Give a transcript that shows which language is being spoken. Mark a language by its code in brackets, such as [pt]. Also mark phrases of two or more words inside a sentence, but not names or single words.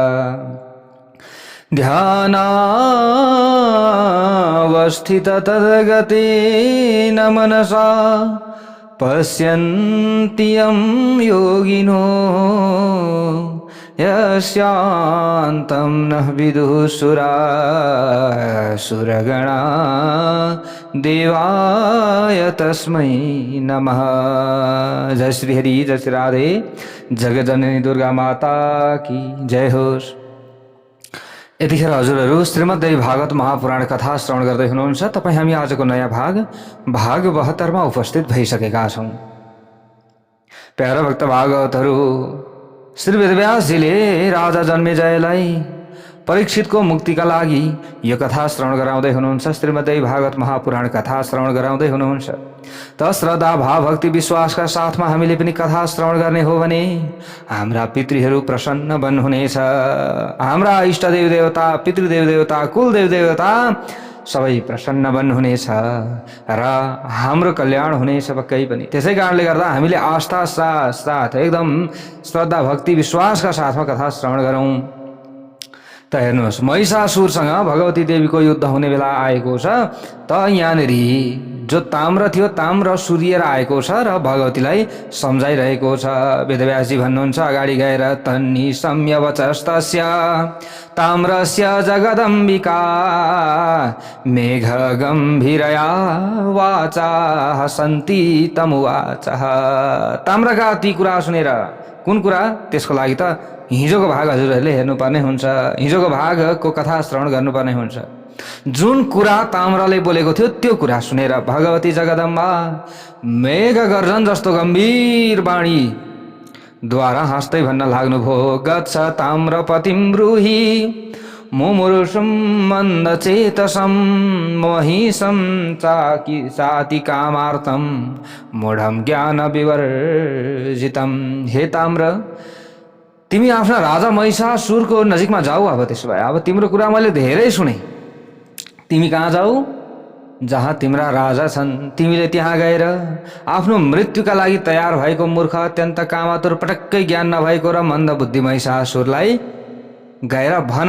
[sa] ध्यानावस्थिततद्गतेन मनसा पश्यन्ति यं योगिनो यस्यान्तं न विदुः सुरगणा देवाय तस्मै नमः। [ne] जय श्री हरि, जय श्री राधे। जगज्जननी दुर्गा माता की जय होस्। यतिखेर हजुरहरू श्रीमद्देवी भागवत महापुराण कथा श्रवण गर्दै हुनुहुन्छ। तपाईँ हामी आजको नयाँ भाग 72 मा उपस्थित भइसकेका छौँ। प्यारा भक्त भागवतहरू, श्री वेदव्यासजीले राजा जन्मेजयलाई परीक्षितको मुक्तिका लागि यो कथा श्रवण गराउँदै हुनुहुन्छ। श्रीमद्देवी भागवत महापुराण कथा श्रवण गराउँदै हुनुहुन्छ। त श्रद्धा भाव भक्ति विश्वासका साथमा हामीले पनि कथा श्रवण गर्ने हो भने हाम्रा पितृहरू प्रसन्न बन्नुहुनेछ। हाम्रा इष्टदेव देवता, पितृदेव देवता, कुलदेव देवता सबै प्रसन्न बन्नुहुनेछ र हाम्रो कल्याण हुनेछ पक्कै पनि। त्यसै कारणले गर्दा हामीले आस्था साथ एकदम श्रद्धा भक्ति विश्वासका साथमा कथा श्रवण गरौँ। त हेर्नुहोस्, महिषासुरसँग भगवती देवीको युद्ध हुने बेला आएको छ। त यहाँनिर जो ताम्र थियो, ताम्र सूर्य आएको छ र भगवतीलाई सम्झाइरहेको छ। वेदव्यासजी भन्नुहुन्छ अगाडि गएर, [sa] तन्नी सम्यवचस्तस्य ताम्रस्य जगदम्बिका मेघ गम्भीरया वाचा हसन्ती तमुवाच। [ne] ताम्रका ती कुरा सुनेर, कुन कुरा? त्यसको लागि त हिजोको भाग हजुरहरूले हेर्नुपर्ने हुन्छ, हिजोको भागको कथा श्रवण गर्नुपर्ने हुन्छ। जुन कुरा ताम्रले बोलेको थियो त्यो कुरा सुनेर भगवती जगदम्बा मेघ गर्जन जस्तो गम्भीर बाणी द्वारा हाँस्दै भन्न लाग्नुभयो, [sa] गच्छ ताम्रपतिं ब्रूहि मुमुर्षुं मन्दचेतसं महिषं चाति कामार्तं मूढं ज्ञान विवर्जितं। [ne] हे ताम्र, तिमी आफ्ना राजा महिषासुरको नजिकमा जाऊ। अब त्यसो भए अब तिम्रो कुरा मैले धेरै सुने। तिमी कहाँ जाऊ? जहाँ तिम्रा राजा छन्। तिमीले त्यहाँ गएर आफ्नो मृत्युका लागि तयार भएको मूर्ख, अत्यन्त कामातुर, पटक्कै ज्ञान नभएको र मन्द बुद्धि महिषासुरलाई गएर भन।